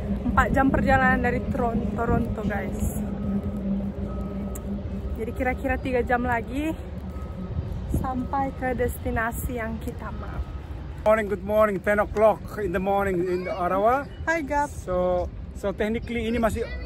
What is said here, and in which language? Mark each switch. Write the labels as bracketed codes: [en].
[id] 4 jam perjalanan dari Toronto, guys. Jadi kira-kira 3 jam lagi sampai ke destinasi yang kita mau. [en] Good morning, 10 o'clock in the morning in Ottawa. Hi, Gab. So technically [id] ini masih